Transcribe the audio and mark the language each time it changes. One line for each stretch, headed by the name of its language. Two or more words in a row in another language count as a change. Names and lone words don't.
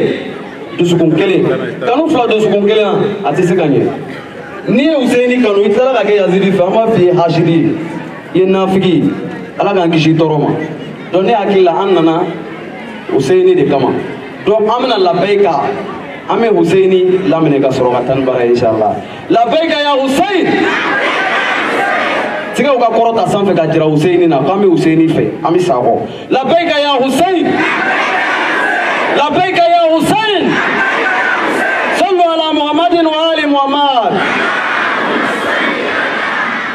Bambara: dusukun kelen kanu fila dusukun kelen a tɛ se ka ɲɛ n'i ye Husseini kanu i tilala ka kɛ Yazidi fɛ an b'a f'i ye hasidi i ye nafigi Ala k'an kisi tɔɔrɔ ma donc ne hakili la an nana Husseini de kama donc an bɛna labɛyika an bɛ Husseini laminɛ ka sɔrɔ ka taa ni baara ye Inch'Allah
Arabic: لبيك يا حسين
Bambara: tigɛw ka kɔrɔ ta sanfɛ ka jira Husseini na k'an bɛ Husseini fɛ an bɛ sa kɔ
Arabic: لبيك يا حسين لبيك يا حسين صلوا على محمد وآل محمد